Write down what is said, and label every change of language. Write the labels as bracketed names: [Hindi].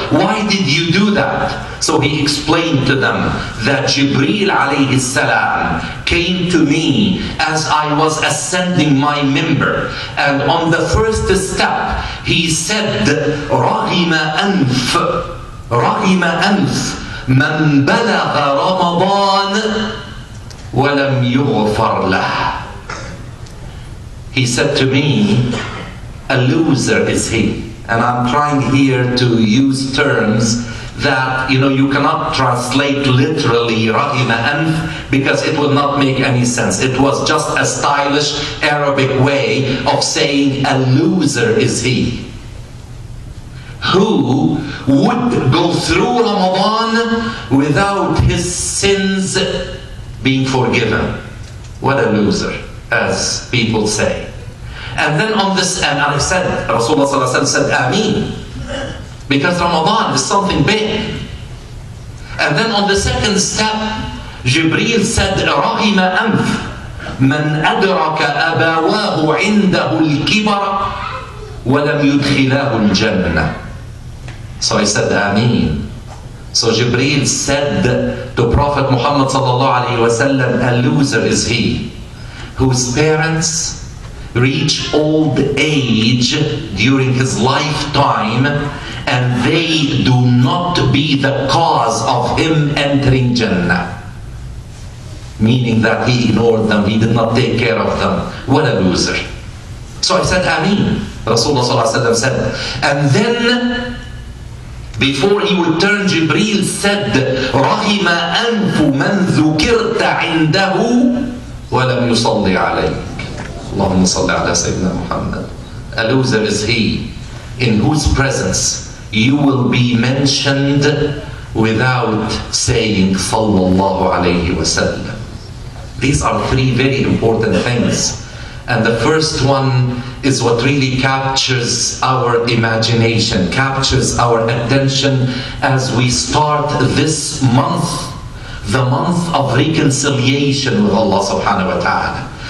[English] Why did you do that? So he explained to them that Jibreel alayhi salam came to me as I was ascending my member. And on the 1st step, he said, Raghima anf. [Arabic] رغم أنف من بلغ رمضان ولم يغفر له. [English] He said to me, a loser is he. And I'm trying here to use terms that you cannot translate literally [Arabic] رغم أنف, [English] because it will not make any sense. It was just a stylish Arabic way of saying a loser is he, who would go through Ramadan without his sins being forgiven. What a loser, as people say. And then on this, and I said, Rasulullah sallallahu alaihi wasallam said, Ameen, because Ramadan is something big. And then on the 2nd step, Jibreel said, [Arabic] رغم أنف من أدرك أبواه عنده الكبر ولم يدخلاه الجنة. [English] So I said, Ameen. So Jibreel said to Prophet Muhammad sallallahu alaihi wasallam, a loser is he whose parents reach old age during his lifetime and they do not be the cause of him entering Jannah. Meaning that he ignored them, he did not take care of them. What a loser. So I said, Ameen. Rasulullah sallallahu alaihi wasallam said, and then before he would turn, Jibreel said, [Arabic] رَغِمَ أَنْفُ مَنْ ذُكِرْتَ عِنْدَهُ وَلَمْ يُصَلِّ عَلَيْكَ. اللهم صل على سيدنا Muhammad. [English] A loser is he in whose presence you will be mentioned without saying sallallahu alayhi wasallam. These are 3 very important things. And the first one is what really captures our imagination, captures our attention as we start this month, the month of reconciliation with Allah subhanahu wa ta'ala.